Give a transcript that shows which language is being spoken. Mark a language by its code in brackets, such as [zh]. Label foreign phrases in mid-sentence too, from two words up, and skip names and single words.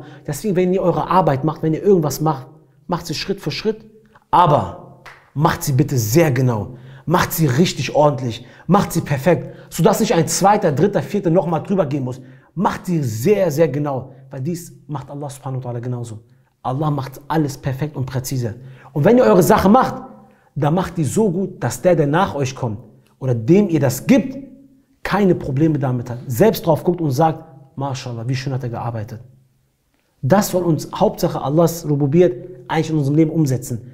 [de] Deswegen, wenn ihr eure Arbeit macht, wenn ihr irgendwas macht, macht sie Schritt für Schritt, aber macht sie bitte sehr genau. Macht sie richtig ordentlich, macht sie perfekt, sodass nicht ein zweiter, dritter, vierter nochmal drüber gehen muss. Macht sie sehr, sehr genau, weil dies macht [ar] الله سبحانه وتعالى [de] genauso. Allah macht alles perfekt und präzise. Und wenn ihr eure Sache macht, dann macht die so gut, dass der nach euch kommt oder dem ihr das gibt, keine Probleme damit hat. Selbst drauf guckt und sagt, MashaAllah, wie schön hat er gearbeitet. Das soll uns Hauptsache Allahs Rububiyyat eigentlich in unserem Leben umsetzen.